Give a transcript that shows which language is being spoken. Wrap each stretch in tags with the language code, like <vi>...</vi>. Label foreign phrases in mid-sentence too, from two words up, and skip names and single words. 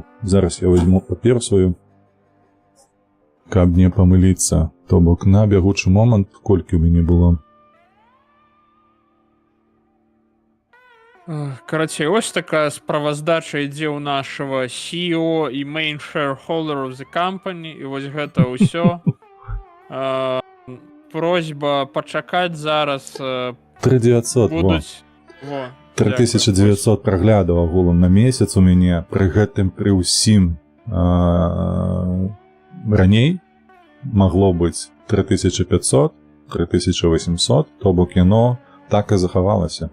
<be>Зараз я возьму папер сваю, каб не памыліцца. То бок на бягучы момант, колькі ў мяне было. Карацей, ось такая справаздача ідзе ў нашего CEO і</be> <en>main shareholder of the company,</en> <be>і вось гэта ўсё. Просьба пачакаць зараз 3900, будуць... 3900 праглядаў агулам на месяц у мяне. Пры гэтым, пры ўсім раней магло быць 3500, 3800, то бок яно так і захавалася.</be>